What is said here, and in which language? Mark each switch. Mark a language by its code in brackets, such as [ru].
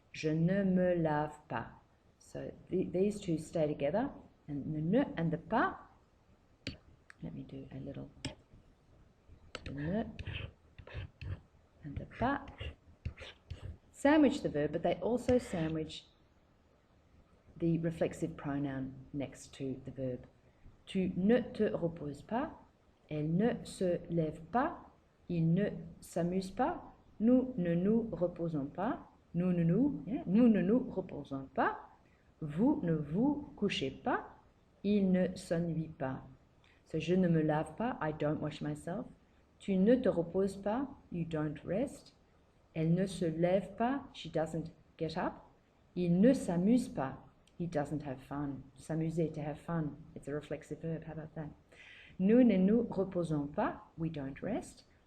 [fr] Je ne me lave pas. [en] So these two stay together, and the ne and the pas. Let me do a little ne and the pas sandwich the verb, but they also sandwich the reflexive pronoun next to the verb. [fr] Tu ne te reposes pas, elle ne se lève pas, il ne s'amuse pas, nous ne nous reposons pas, nous ne nous reposons pas, vous ne vous couchez pas, il ne s'ennuie pas. [en] So [fr] je ne me lave pas, [en] I don't wash myself. [fr] Tu ne te reposes pas, [en] you don't rest. [fr] Elle ne se lève pas, [en] she doesn't get up. [fr] Il ne s'amuse pas, [en] he doesn't have fun. S'amuser, to have fun. It's a reflexive verb, how about that? [fr] Nous ne nous reposons pas, [en] we don't rest.